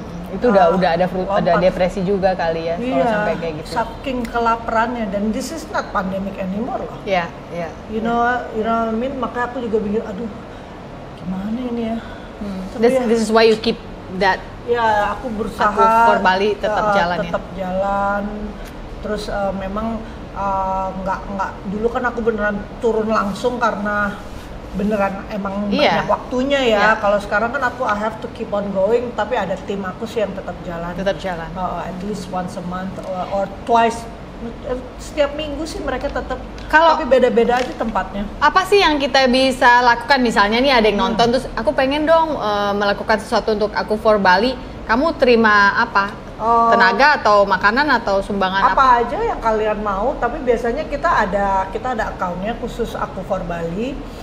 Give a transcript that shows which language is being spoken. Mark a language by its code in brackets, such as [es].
[id] Itu udah ada depresi juga kali ya, kalau sampai kayak gitu. Saking kelaparannya, dan [en] this is not pandemic anymore [id] loh. Iya. [en] You know what I mean? [id] Maka aku juga pikir, aduh, gimana ini ya. [en] This is why you keep that. [id] Ya, aku berusaha. Aku For Bali tetap jalan tetap jalan. Terus memang nggak dulu kan aku beneran turun langsung karena beneran emang banyak waktunya ya. Kalau sekarang kan aku [en] I have to keep on going, [id] tapi ada tim aku sih yang tetap jalan. [en] At least once a month or twice. [id] Setiap minggu sih mereka tetap. Tapi beda-beda aja tempatnya. Apa sih yang kita bisa lakukan? Misalnya nih ada yang nonton terus aku pengen dong melakukan sesuatu untuk Aku For Bali. Kamu terima apa? Tenaga atau makanan atau sumbangan apa aja yang kalian mau. Tapi biasanya kita ada akunnya khusus Aku For Bali.